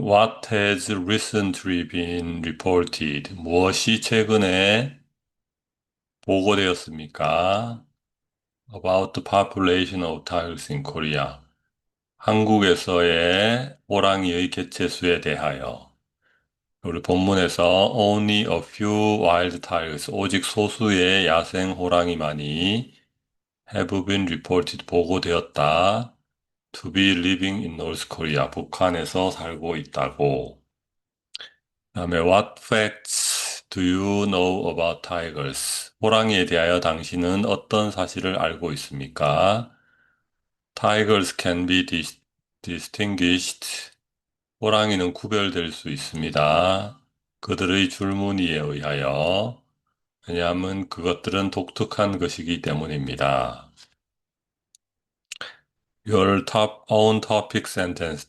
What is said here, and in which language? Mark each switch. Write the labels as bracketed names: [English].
[English] What has recently been reported? [Korean] 무엇이 최근에 보고되었습니까? [English] About the population of tigers in Korea. [Korean] 한국에서의 호랑이의 개체수에 대하여. 우리 본문에서 [English] only a few wild tigers, [Korean] 오직 소수의 야생 호랑이만이 [English] have been reported, [Korean] 보고되었다. [English] To be living in North Korea, [Korean] 북한에서 살고 있다고. 그다음에 [English] What facts do you know about tigers? [Korean] 호랑이에 대하여 당신은 어떤 사실을 알고 있습니까? [English] Tigers can be distinguished. [Korean] 호랑이는 구별될 수 있습니다. 그들의 줄무늬에 의하여. 왜냐하면 그것들은 독특한 것이기 때문입니다. [English] Your own topic sentence.